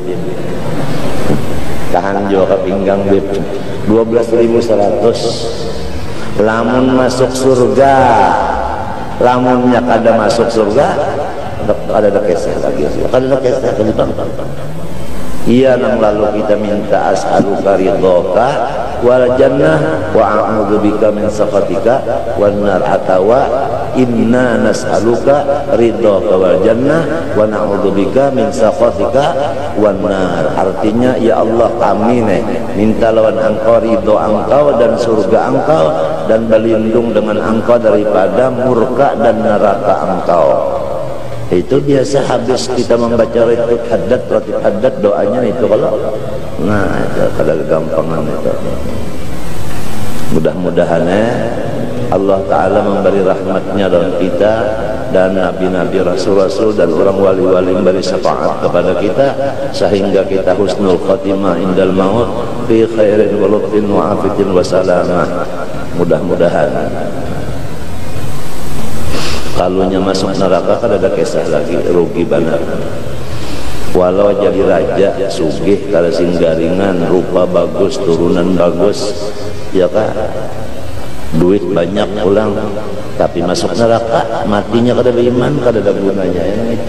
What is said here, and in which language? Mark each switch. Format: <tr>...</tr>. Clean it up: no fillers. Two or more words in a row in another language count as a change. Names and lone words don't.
<bjn>Tahan juga pinggang Bib. 12.100. Lamun masuk surga, lamunnya kada masuk surga, kada ada kisah lagi. Kada ada kisah lagi. Iya, nang lalu kita minta</bjn> <ar>أسألك رضاك والجنة وأعوذ بك من سخطك والنار أو إنا نسألك رضاك والجنة ونعوذ بك من سخطك والنار.</ar> <bjn>Artinya, ya Allah, kami minta lawan engkau ridho engkau dan surga engkau, dan berlindung dengan engkau daripada murka dan neraka engkau. Itu biasa habis kita membaca ratib haddad doanya itu kalau itu kada gampangan itu. Mudah-mudahan Allah Ta'ala memberi rahmatnya dalam kita dan nabi-nabi, rasul-rasul dan orang wali-wali memberi syafaat kepada kita sehingga kita</bjn> <ar>حسن الخاتمة عند الموت في خير ولطف وعافية وسلامة.</ar> <bjn>Mudah-mudahan. Kalunya masuk neraka kan ada kisah lagi, rugi banget. Walau jadi raja sugih kada singgaringan, rupa bagus, turunan bagus, ya kan, duit banyak pulang, tapi masuk neraka matinya kada beriman, kada ada gunanya yang itu.</bjn>